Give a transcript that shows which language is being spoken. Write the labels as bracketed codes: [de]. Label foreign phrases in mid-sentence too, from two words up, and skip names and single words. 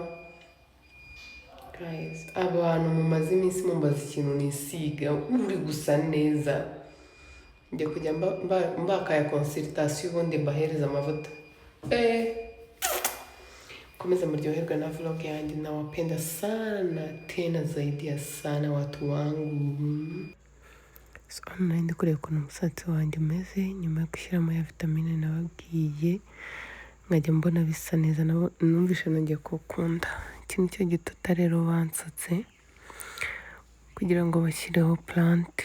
[rw] Guys, abantu mumaze iminsi mumbaza ikintu nisiga uri gusa neza, njya kujya mbakaya consultation ubundi mbahereza amavuta. Komeza muryoherwa na vlog yanjye. [sw] Nawapenda sana tena zaidi ya sana watu wangu. [rw] So ndi kureba ukuntu umusatsi wanjye umeze nyuma yo gushyiramo ya vitamine nababwiye, nkajya mbona bisa neza. Numvishe nongeye kuwukunda. Iki ni cyo gituta rero bansutse kugira ngo bashyireho plante.